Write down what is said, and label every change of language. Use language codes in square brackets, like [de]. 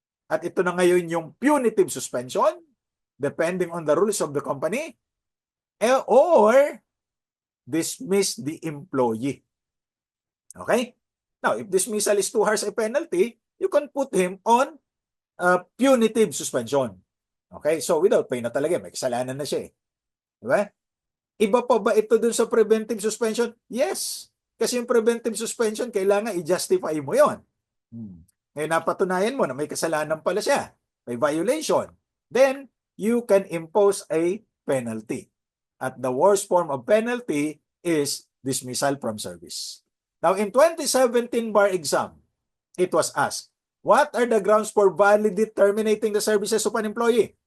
[tl] At ito na ngayon yung [en] punitive suspension, depending on the rules of the company, or dismiss the employee. Okay? Now, if dismissal is too harsh a penalty, you can put him on punitive suspension. Okay? So, without pay na talaga. [tl] May kasalanan na siya eh. Diba? Iba pa ba ito dun sa preventive suspension? Yes. Kasi yung preventive suspension, kailangan i-justify mo yon. Ngayon, napatunayan mo na may kasalanan pala siya. May violation. [en] Then, you can impose a penalty. At the worst form of penalty is dismissal from service. Now, in 2017 bar exam, it was asked, what are the grounds for validly terminating the services of an employee?